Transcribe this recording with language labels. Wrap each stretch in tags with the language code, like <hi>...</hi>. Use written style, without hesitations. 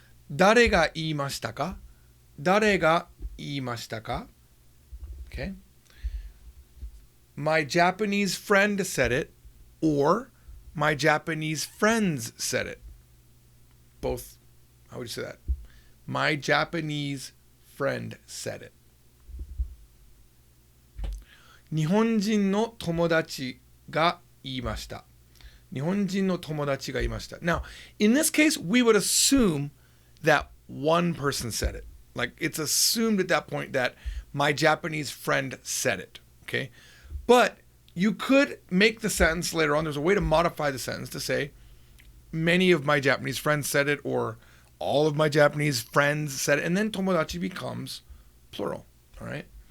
<ja>誰が言いましたか?誰が言いましたか?</ja> <en>Okay. My Japanese friend said it, or my Japanese friends said it. Both. How would you say that? My Japanese friend said it.</en> <ja>日本人の友達が言いました。日本人の友達が言いました。</ja> <en>Now, in this case, we would assume that one person said it. Like, it's assumed at that point that my Japanese friend said it. Okay? But you could make the sentence later on. There's a way to modify the sentence to say, many of my Japanese friends said it, or all of my Japanese friends said it, and then tomodachi becomes plural. All right?</en>